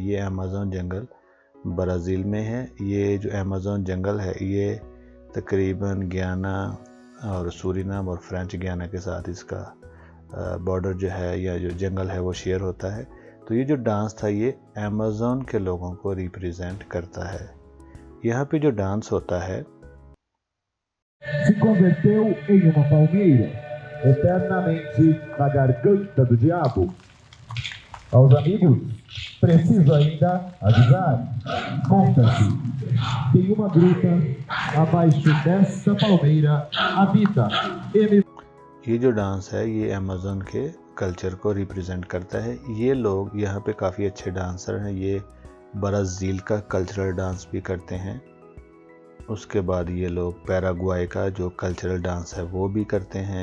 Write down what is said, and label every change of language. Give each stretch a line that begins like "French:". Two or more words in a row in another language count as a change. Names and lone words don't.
Hindi: ये अमेज़न जंगल ब्राज़ील में है। ये जो अमेज़न जंगल है ये तकरीबन गयाना और सूरीनाम और फ्रेंच गयाना के साथ इसका बॉर्डर जो है या जो जंगल है वो शेयर होता है। तो ये जो डांस था ये अमेज़न के लोगों को रिप्रेजेंट करता है। यहाँ पे जो डांस होता है
Portuguese: se converteu em uma palmeira, eternamente na garganta do diabo. Aos amigos, preciso ainda avisar. Conta-se que em uma gruta, abaixo desta palmeira, habita M.
Hindi: ये जो डांस है ये अमेज़न के कल्चर को रिप्रेजेंट करता है। ये लोग यहाँ पे काफ़ी अच्छे डांसर हैं। ये ब्राज़ील का
English: cultural dance
Hindi: भी करते हैं। उसके बाद ये लोग पैराग्वे का जो
English: cultural dance
Hindi: है वो भी करते हैं।